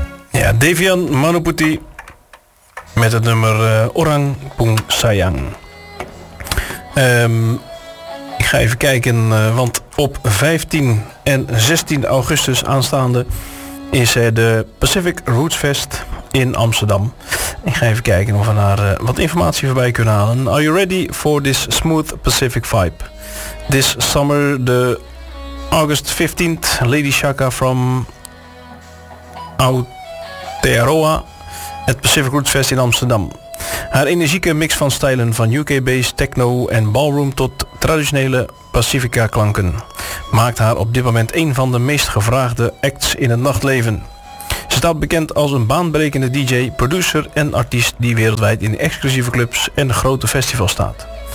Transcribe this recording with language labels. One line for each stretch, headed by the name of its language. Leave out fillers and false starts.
Dutch: ja, Devian Manuputi met het nummer Orang Pung Sayang. Ik ga even kijken, want op 15 en 16 augustus aanstaande is er de Pacific Roots Fest in Amsterdam. Ik ga even kijken of we daar wat informatie voorbij kunnen halen.
English: Are you ready for this smooth Pacific vibe? This summer, the August 15th, Lady Shaka from Aotearoa at Pacific Roots Fest in Amsterdam.
Dutch: Haar energieke mix van stijlen van UK-based techno en ballroom tot traditionele Pacifica-klanken maakt haar op dit moment een van de meest gevraagde acts in het nachtleven. Ze staat bekend als een baanbrekende DJ, producer en artiest die wereldwijd in exclusieve clubs en grote festivals staat.